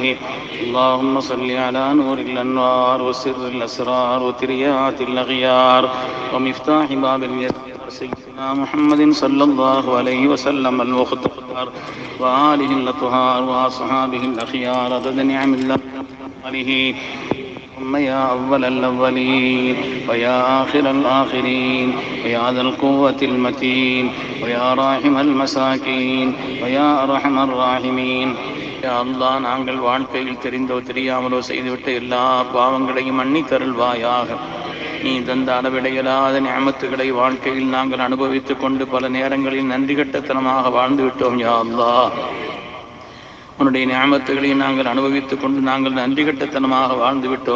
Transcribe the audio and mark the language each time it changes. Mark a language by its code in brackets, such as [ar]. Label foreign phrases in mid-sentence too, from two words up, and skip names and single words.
[ar] اللهم صل على نور الانوار وسر الاسرار وتريات الاغيار ومفتاح باب اليسار سيدنا محمد صلى الله عليه وسلم المختار وآله الأطهار وأصحابه الأخيار عدد نعم الله عليه. ثم يا أول الأولين ويا آخر الآخرين ويا ذا القوة المتين ويا راحم المساكين ويا أرحم الراحمين. [ta] யா அல்லாஹ், நாங்கள் வாழ்க்கையில் தெரிந்தோ தெரியாமலோ செய்துவிட்ட எல்லா பாவங்களையும் மன்னித்தருள்வாயாக. நீ தந்த அளவிடையலாத நியமத்துகளை வாழ்க்கையில் நாங்கள் அனுபவித்துக் கொண்டு பல நேரங்களில் நன்றி கட்டத்தனமாக வாழ்ந்து விட்டோம். யா அல்லாஹ், உன்னுடைய நியமத்துகளை நாங்கள் அனுபவித்துக் கொண்டு நாங்கள் நன்றி கட்டத்தனமாக வாழ்ந்து விட்டோம்.